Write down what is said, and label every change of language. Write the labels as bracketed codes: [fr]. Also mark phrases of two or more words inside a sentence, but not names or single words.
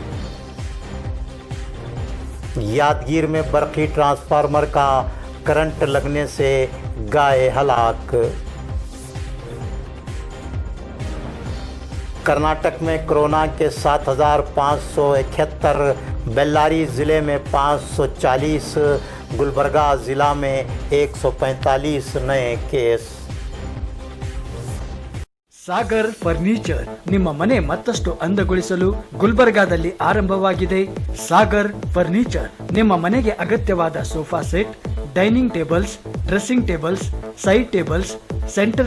[ur] یادگیر میں برقی ٹرانسفارمر کا کرنٹ لگنے سے گائے ہلاک. کرناٹک میں کورونا کے 7,571، بیلاری ضلعے میں 540، گلبرگہ ضلع میں 145 نئے کیس. [kn] ಸಾಗರ್ ಫರ್ನಿಚರ್ ನಿಮ್ಮ ಮನೆ ಮತ್ತಷ್ಟು ಅಂದಗೊಳಿಸಲು ಗುಲ್ಬರ್ಗಾದಲ್ಲಿ ಆರಂಭವಾಗಿದೆ. ಸಾಗರ್ ಫರ್ನಿಚರ್ ನಿಮ್ಮ ಮನೆಗೆ ಅಗತ್ಯವಾದ [en] sofa set, dining tables, dressing tables, side tables, center